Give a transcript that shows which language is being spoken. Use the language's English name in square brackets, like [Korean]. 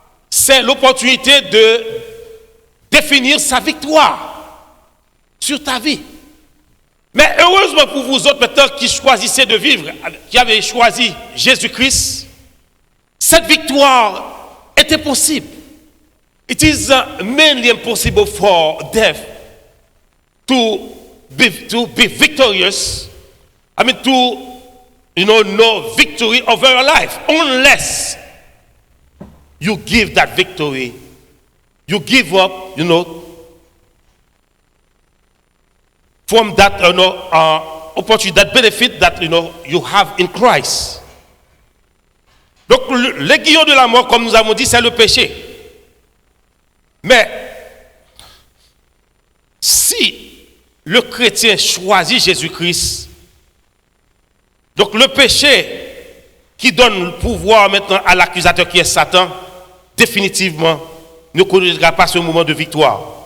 [French] C'est l'opportunité de définir sa victoire sur ta vie. Mais heureusement pour vous autres maintenant qui choisissez de vivre, qui avez choisi Jésus-Christ, cette victoire était possible. [English] It is mainly impossible for death to be victorious. I mean to know victory over your life unless you give that victory, you give up, from that, opportunity, that benefit that, you have in Christ. [French] Donc, l'aiguillon de la mort, comme nous avons dit, c'est le péché. Mais, si le chrétien choisit Jésus-Christ, donc le péché qui donne le pouvoir maintenant à l'accusateur qui est Satan, définitivement, ne connaîtra pas ce moment de victoire.